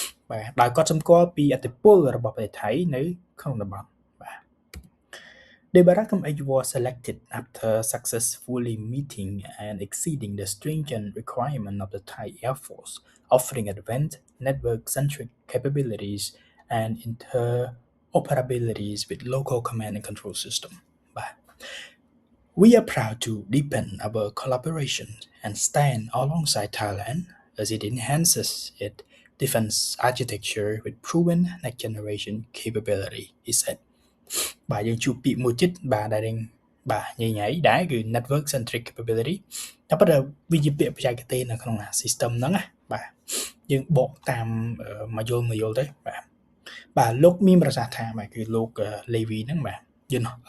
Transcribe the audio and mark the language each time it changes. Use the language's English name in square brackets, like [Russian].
[Khmer] បាទដោយកត់សម្គាល់ពីឥទ្ធិពលរបស់ប្រទេសថៃនៅក្នុងតំបន់ [English] The Barackam H was selected after successfully meeting and exceeding the stringent requirements of the Thai Air Force, offering advanced network-centric capabilities and interoperabilities with local command and control system. We are proud to deepen our collaboration and stand alongside Thailand as it enhances its defense architecture with proven next-generation capability, he said. [Khmer] បាទយើងជួបពាក្យមួយទៀតបាទដែលបាទញ៉ៃដែរគឺ network centric capability តែប៉ុន្តែវាជាពាក្យបច្ចេកទេសនៅក្នុង system ហ្នឹងណាបាទយើងបកតាមមកយល់ទៅបាទលោកមានប្រសាសន៍ថាបាទគឺលោក Levy ហ្នឹងបាទយន្ត